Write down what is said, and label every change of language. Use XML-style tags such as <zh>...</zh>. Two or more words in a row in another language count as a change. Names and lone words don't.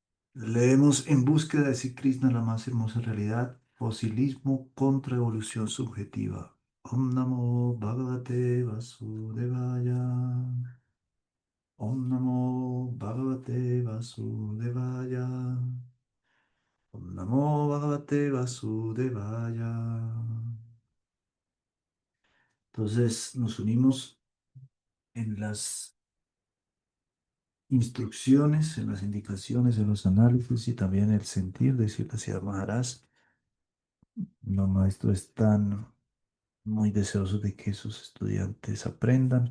<es>Leemos En búsqueda de Sri Krishna, la más hermosa realidad, fosilismo contra evolución subjetiva.</es> <sa>ॐ नमो भगवते वासुदेवाय. ॐ नमो भगवते वासुदेवाय. ॐ नमो भगवते वासुदेवाय.</sa> <es>Entonces nos unimos en las instrucciones, en las indicaciones, en los análisis y también el sentir de Srila Siddhartha Maharaj. Los maestros están muy deseosos de que sus estudiantes aprendan.</es>